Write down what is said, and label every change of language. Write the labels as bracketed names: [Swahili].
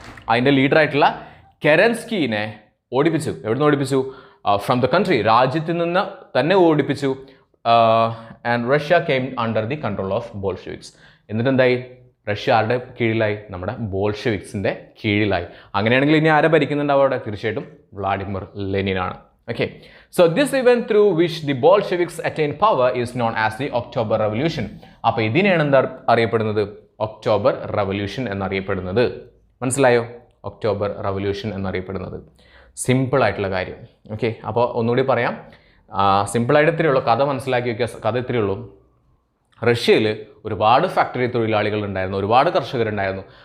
[Malayalam] അതിൻ്റെ ലീഡറായിട്ടുള്ള കെരൻസ്കിനെ ഓടിപ്പിച്ചു. എവിടുന്ന് ഓടിപ്പിച്ചു? [English] from the country, [Malayalam] രാജ്യത്തിൽ നിന്ന് തന്നെ ഓടിപ്പിച്ചു. [English] And Russia came under the control of Bolsheviks. [Malayalam] എന്നിട്ട് എന്തായി? റഷ്യ ആരുടെ കീഴിലായി? നമ്മുടെ ബോൾഷെവിക്സിൻ്റെ കീഴിലായി. അങ്ങനെയാണെങ്കിൽ ഇനി ആരെ ഭരിക്കുന്നുണ്ട് അവിടെ? തീർച്ചയായിട്ടും Vladimir ലെനിനാണ്. [English] Okay, so this event through which the Bolsheviks attained power is known as the October Revolution. [Malayalam] അപ്പോൾ ഇതിനെയാണ് എന്താ അറിയപ്പെടുന്നത്? ഒക്ടോബർ റവല്യൂഷൻ എന്നറിയപ്പെടുന്നത്. മനസ്സിലായോ? ഒക്ടോബർ റവല്യൂഷൻ എന്നറിയപ്പെടുന്നത്. സിമ്പിൾ ആയിട്ടുള്ള കാര്യം. ഓക്കെ, അപ്പോൾ ഒന്നുകൂടി പറയാം. സിമ്പിളായിട്ട് ഇത്രയേ ഉള്ളൂ. കഥ മനസ്സിലാക്കി വയ്ക്കുക. കഥ ഇത്രയേ ഉള്ളൂ. റഷ്യയിൽ ഒരുപാട് ഫാക്ടറി തൊഴിലാളികൾ ഉണ്ടായിരുന്നു, ഒരുപാട് കർഷകരുണ്ടായിരുന്നു.